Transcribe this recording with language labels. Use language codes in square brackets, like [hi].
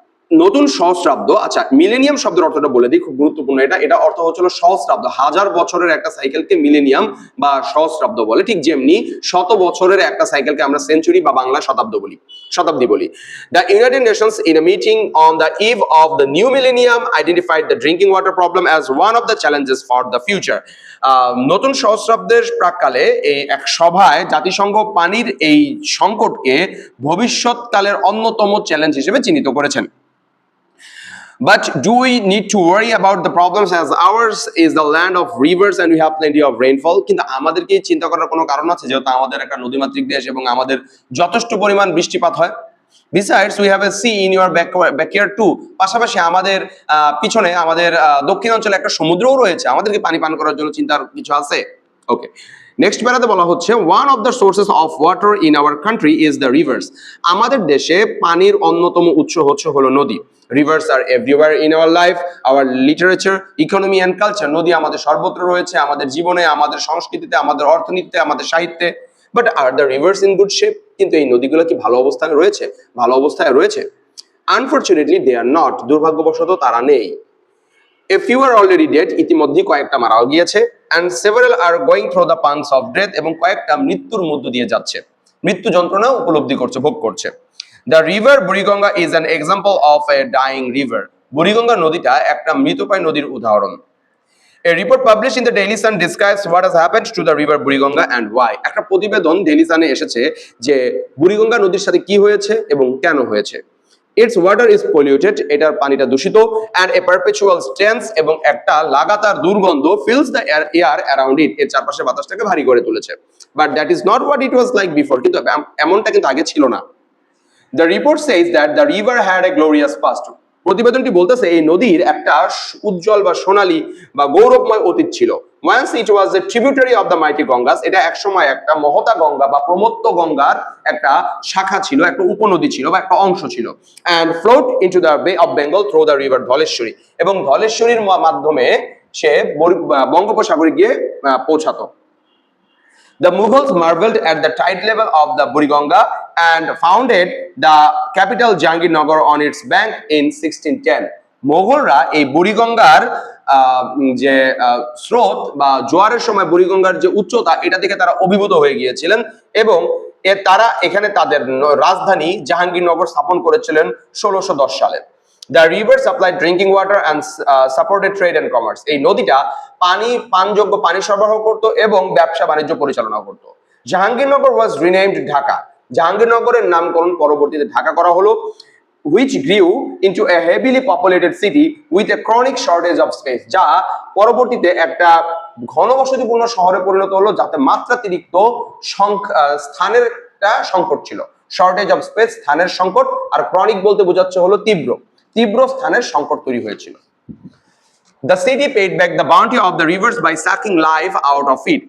[bn] নতুন সহস্রাব্দ, আচ্ছা মিলেনিয়াম শব্দের অর্থটা বলে দিই, খুব গুরুত্বপূর্ণ। এটা অর্থ হচ্ছিল সহস্রাব্দ, 1000 বছরের একটা সাইকেলকে মিলেনিয়াম বা সহস্রাব্দ বলে। ঠিক যেমনি 100 বছরের একটা সাইকেলকে আমরা সেঞ্চুরি বা বাংলা শতাব্দী বলি। [en] The United Nations, in a meeting on the eve of the new millennium, identified the drinking water problem as one of the challenges for the future. [bn] নতুন সহস্রাব্দের প্রাক্কালে এই এক সভায় জাতিসংঘ পানির এই সংকটকে ভবিষ্যৎকালের অন্যতম চ্যালেঞ্জ হিসেবে চিহ্নিত করেছেন। [en] But do we need to worry about the problems as ours is the land of rivers and we have plenty of rainfall? [bn] কিন্তু আমাদের কি চিন্তা করার কোনো কারণ আছে, যেহেতু আমাদের একটা নদীমাতৃক দেশ এবং আমাদের যথেষ্ট পরিমাণ বৃষ্টিপাত হয়। [en] Besides, we have a sea in your backyard too. [bn] পাশাপাশি আমাদের পিছনে আমাদের দক্ষিণাঞ্চলে একটা সমুদ্রও রয়েছে। আমাদের কি পানি পান করার জন্য চিন্তার কিছু আছে? ওকে, নেক্সট প্যারাতে বলা হচ্ছে, [en] One of the sources of water in our country is the rivers. [bn] আমাদের দেশে পানির অন্যতম উৎস হলো নদী। [en] Rivers are everywhere in our life, our literature, economy and culture. [bn] নদী আমাদের সর্বত্র রয়েছে, আমাদের জীবনে, আমাদের সংস্কৃতিতে, আমাদের অর্থনীতিতে, আমাদের সাহিত্যে। [en] But are the rivers in good shape? [bn] কিন্তু এই নদীগুলো কি ভালো অবস্থায় রয়েছে? [en] Unfortunately they are not. [bn] দুর্ভাগ্যবশত তারা নেই। [en] A few are already dead, [bn] ইতিমধ্যে কয়েকটা মারাও গিয়েছে, [en] and several are going through the pangs of death, [bn] এবং কয়েকটা মৃত্যুর মধ্য দিয়ে যাচ্ছে, মৃত্যু যন্ত্রণা উপলব্ধি করছে, ভোগ করছে। [en] The river Buriganga is an example of a dying river. [bn] Buriganga নদীটা একটা মৃতপ্রায় নদীর উদাহরণ। [en] A report published in the Daily Sun describes what has happened to the river Buriganga and why. [bn] একটা প্রতিবেদন ডেইলি সানে এসেছে যে বুড়িগঙ্গা নদীর সাথে কি হয়েছে এবং কেন হয়েছে। [en] Its water is polluted, [bn] এটার পানিটা দূষিত, [en] and a perpetual stench, [bn] এবং একটা লাগাতার দুর্গন্ধ [en] fills the air around it, [bn] এর চারপাশে বাতাসটাকে ভারী করে তুলেছে। [en] But that is not what it was like before, [bn] কিন্তু এমনটা কিন্তু আগে ছিল না। [en] The report says that the river had a glorious past. [bn] প্রতিবেদনটি বলতেছে এই নদীর একটা উজ্জ্বল বা সোনালী বা গৌরবময় অতীত ছিল। [en] Once it was a tributary of the mighty Gangas, [bn] এটা একসময় একটা মহতা গঙ্গা বা প্রমত্ত গঙ্গার একটা শাখা ছিল, একটা উপনদী ছিল বা একটা অংশ ছিল। [en] And flowed into the Bay of Bengal through the river Dhaleshwari, [bn] এবং ধলেশ্বরীর মাধ্যমে সে বঙ্গোপসাগরে গিয়ে পৌঁছাতো। [en] The Mughals marveled at the tide level of the Buriganga and founded the capital Jahangirnagar on its bank in 1610. [bn] মোগলরা এই বুড়িগঙ্গার যে স্রোত বা জোয়ারের সময় বুড়িগঙ্গার যে উচ্চতা, এটা দেখে তারা অভিভূত হয়ে গিয়েছিলেন এবং তারা এখানে তাদের রাজধানী জাহাঙ্গীরনগর স্থাপন করেছিলেন 1610 সালে। [en] The river supplied drinking water and supported trade and commerce. [bn] এই নদীটা পানযোগ্য পানি সরবরাহ করত এবং ব্যবসা বাণিজ্য পরিচালনা করত। Jahangirnagar [en] was renamed Dhaka. [bn] জাহাঙ্গীরনগরের নামকরণ পরবর্তীতে ঢাকা করা হলো, [en] which grew into a heavily populated city with a chronic shortage of space, [bn] যা পরবর্তীতে একটা ঘনবসতিপূর্ণ শহরে পরিণত হলো, যাতে মাত্রাতিরিক্ত স্থানের একটা সংকট ছিল। [en] shortage of space [bn] স্থানের সংকট, আর ক্রনিক বলতে বোঝাচ্ছে হলো তীব্র স্থানের সংকট তৈরি হয়েছিল। [en] The city paid back the bounty of the rivers by sucking life out of it.